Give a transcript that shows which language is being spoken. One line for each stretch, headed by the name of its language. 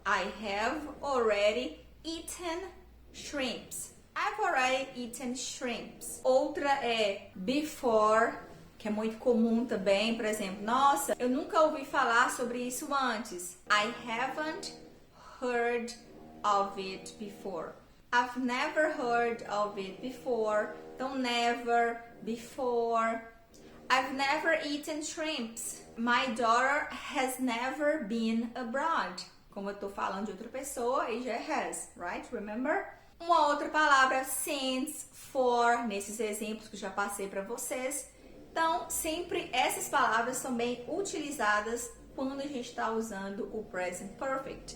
English: I have already eaten shrimps. I've already eaten shrimps.
Portuguese: Outra é before, que é muito comum também. Por exemplo, nossa, eu nunca ouvi falar sobre isso antes.
English: I haven't heard of it before. I've never heard of it before. Então, never, before. I've never eaten shrimps. My daughter has never been abroad.
Portuguese: Como eu tô falando de outra pessoa, aí já é has,
English: right? Remember?
Portuguese: Uma outra palavra, since, for, nesses exemplos que eu já passei para vocês. Então, sempre essas palavras são bem utilizadas quando a gente está usando o present perfect.